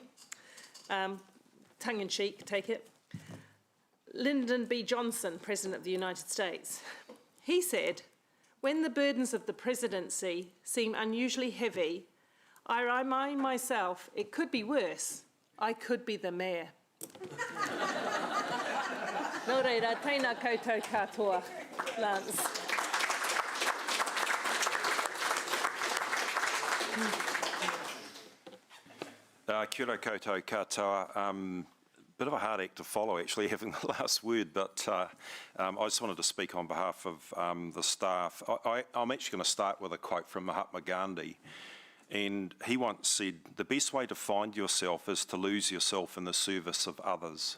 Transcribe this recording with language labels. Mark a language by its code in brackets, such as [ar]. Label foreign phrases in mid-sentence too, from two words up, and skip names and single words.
[en] Tongue-in-cheek, take it. Lyndon B. Johnson, President of the United States, he said, "When the burdens of the presidency seem unusually heavy, I remind myself it could be worse. I could be the mayor." [mi] Nō reira, tēnā koutou katoa, Lance. Kia ora koutou katoa. [en] Bit of a hard act to follow, actually, having the last word, but I just wanted to speak on behalf of the staff. I'm actually going to start with a quote from Mahatma Gandhi, and he once said, "The best way to find yourself is to lose yourself in the service of others."